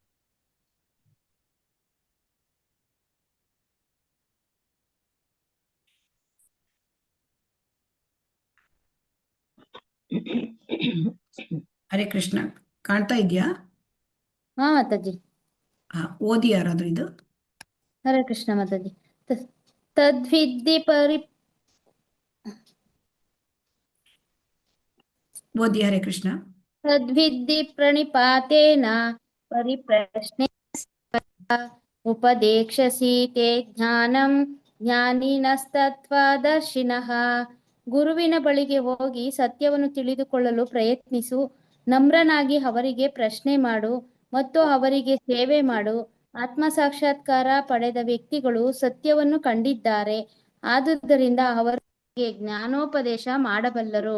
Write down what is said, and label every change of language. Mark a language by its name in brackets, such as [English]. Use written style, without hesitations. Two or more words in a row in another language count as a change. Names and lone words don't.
[Kannada] ಹರೇ ಕೃಷ್ಣ, ಕಾಣ್ತಾ ಇದೆಯಾ? ಹಾ ಮಾತಾಜಿ. ಹಾ, ಓದಿ ಯಾರಾದ್ರೂ ಇದು. ಹರೇ ಕೃಷ್ಣ ಮಾತಾಜಿ. ತದ್ವಿದ್ಧಿ ಓದಿ ಹರೇ ಕೃಷ್ಣ. [Sanskrit] ತದ್ವಿದ್ಧಿ ಪ್ರಣಿಪಾತೇನ ಪರಿಪ್ರಶ್ನೆ ಉಪದೇಕ್ಷಸಿ ತೇ ಜ್ಞಾನಂ ಜ್ಞಾನಿನಸ್ತತ್ವದರ್ಶಿನಃ. [Kannada] ಗುರುವಿನ ಬಳಿಗೆ ಹೋಗಿ ಸತ್ಯವನ್ನು ತಿಳಿದುಕೊಳ್ಳಲು ಪ್ರಯತ್ನಿಸು. ನಮ್ರನಾಗಿ ಅವರಿಗೆ ಪ್ರಶ್ನೆ ಮಾಡು ಮತ್ತು ಅವರಿಗೆ ಸೇವೆ ಮಾಡು. ಆತ್ಮ ಸಾಕ್ಷಾತ್ಕಾರ ಪಡೆದ ವ್ಯಕ್ತಿಗಳು ಸತ್ಯವನ್ನು ಕಂಡಿದ್ದಾರೆ, ಆದುದರಿಂದ ಅವರಿಗೆ ಜ್ಞಾನೋಪದೇಶ ಮಾಡಬಲ್ಲರು.